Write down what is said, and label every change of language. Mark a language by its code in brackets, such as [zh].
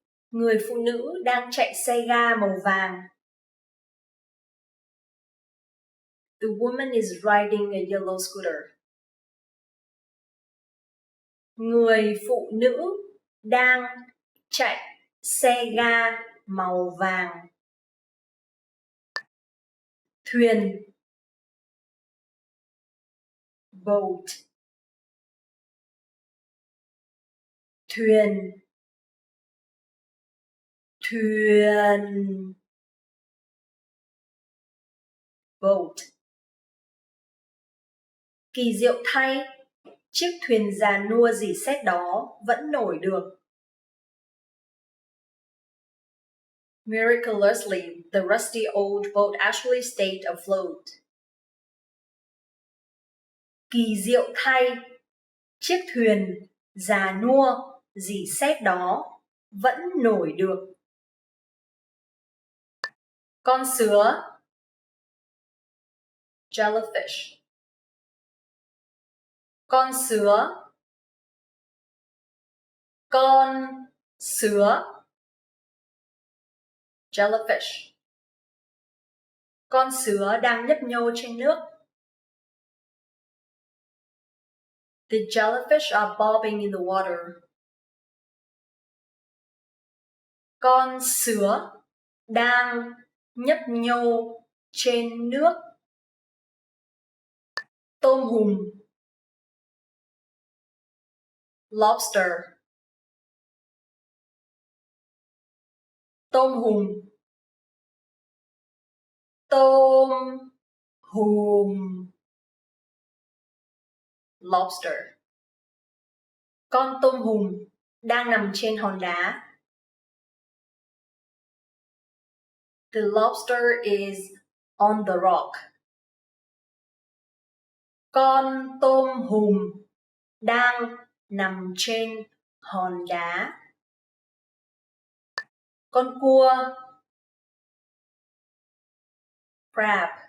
[vi] Người phụ nữ đang chạy xe ga màu vàng. [en] The woman is riding a yellow scooter. [vi] Người phụ nữ đang chạy xe ga màu vàng. Thuyền. [en] Boat. [vi] Thuyền. Thuyền. [en] Boat. [vi] Kỳ diệu thay, chiếc thuyền già nua rỉ sét đó vẫn nổi được. [en] Miraculously, the rusty old boat actually stayed afloat. [vi] Kỳ diệu thay, chiếc thuyền già nua rỉ sét đó vẫn nổi được. Con sứa. [en] Jellyfish. [vi] Con sứa. Con sứa. Jellyfish. Con sứa đang nhấp nhô trên nước. [en] The jellyfish are bobbing in the water. [vi] Con sứa đang nhấp nhô trên nước. Tôm hùm. [en] Lobster. [vi] Tôm hùm. Tôm hùm. [en] Lobster. [vi] Con tôm hùm đang nằm trên hòn đá. [en] The lobster is on the rock. [vi] Con tôm hùm đang nằm trên hòn đá. Con cua. [en] Crab.